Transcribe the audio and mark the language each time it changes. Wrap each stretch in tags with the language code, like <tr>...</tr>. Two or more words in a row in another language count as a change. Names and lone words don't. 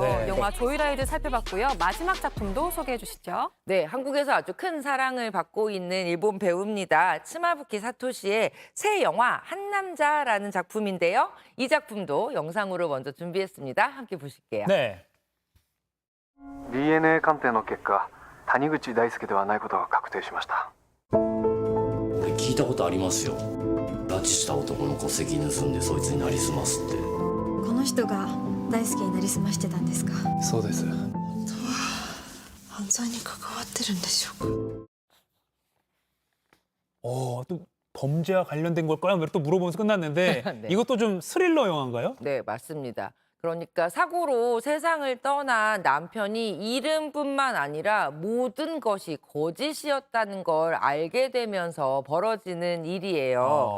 <ko>네. 영화 조이라이드 살펴봤고요. 마지막 작품도 소개해 주시죠. 네, 한국에서 아주 큰 사랑을 받고 있는 일본 배우입니다. 치마부키 사토시의 새 영화 한 남자라는 작품인데요. 이 작품도 영상으로 먼저 준비했습니다. 함께 보실게요. 네.</ko> <ja>DNA 鑑定の結果、谷口大輔ではないことが確定しました。聞いたことありますよ。拉致した男の戸籍盗んでそいつになりすますって。この人が大輔になりすましてたんですか？そうです。犯罪に関わってるんでしょうか？</ja> <ko>또 범죄와 관련된 걸까요? 또 물어보면서 끝났는데 네. 이것도 좀 스릴러 영화인가요? 네, 맞습니다. 그러니까 사고로 세상을 떠난 남편이 이름뿐만 아니라 모든 것이 거짓이었다는 걸 알게 되면서 벌어지는 일이에요.</ko>